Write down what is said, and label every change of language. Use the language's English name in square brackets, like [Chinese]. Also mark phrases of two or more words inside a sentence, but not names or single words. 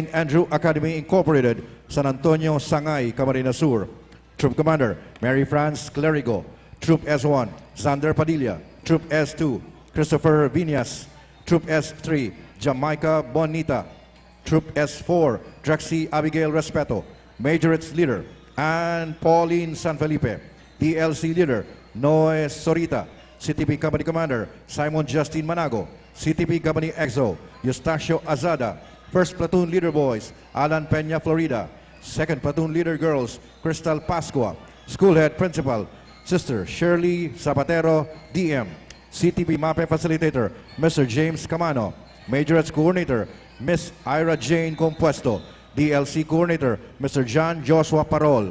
[English] Andrew Academy Incorporated, San Antonio, Sangay, Camarines Sur. Troop Commander, Mary France Clerigo. Troop S1, Sander Padilla. Troop S2, Christopher Viñas. Troop S3, Jamaica Bonita. Troop S4, Drexy Abigail Respeto. Majorettes Leader, Ann Pauline San Felipe. DLC Leader, Noe Sorita. CTP Company Commander, Simon Justin Manago. CTP Company EXO, Eustacio Azada. First Platoon Leader Boys, Alan Peña Florida. Second Platoon Leader Girls, Crystal Pascua. School Head Principal, Sister Shirley Zapatero, DM. CTP MAPE Facilitator, Mr. James Camano. Majorettes Coordinator, Miss Ira Jane Compuesto. DLC Coordinator, Mr. John Joshua Parol.